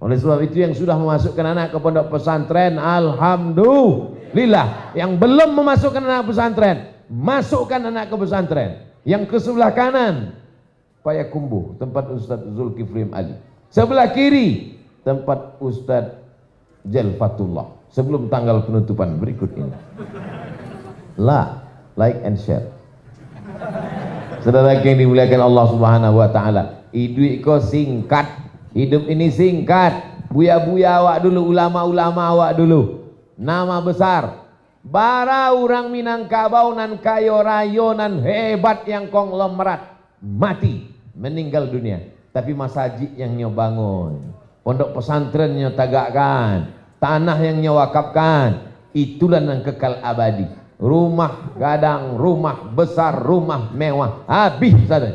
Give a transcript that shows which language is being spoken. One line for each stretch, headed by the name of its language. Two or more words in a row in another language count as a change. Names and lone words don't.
Indonesian: Oleh sebab itu yang sudah memasukkan anak ke pondok pesantren, alhamdulillah. Yang belum memasukkan anak pesantren, masukkan anak ke pesantren. Yang ke sebelah kanan Payakumbuh, tempat Ustaz Zulkifli Ali. Sebelah kiri tempat Ustaz Jalfatullah. Sebelum tanggal penutupan berikut ini.
English: Like and share.
Indonesian: Saudara yang dimuliakan Allah
Arabic: سبحانه وتعالى,
Indonesian: hidup kau singkat. Hidup ini singkat. Buya-buya awak dulu, ulama-ulama awak dulu.
Minangkabau: Nama besar. Bara orang Minangkabau nan kayo rayo nan hebat yang konglomerat mati, meninggal dunia.
Indonesian: Tapi masjid yang nyo bangun, pondok pesantren nyo tagakkan, tanah yang nyo wakafkan, itulah yang kekal abadi. Rumah gadang, rumah besar, rumah mewah, habis saja.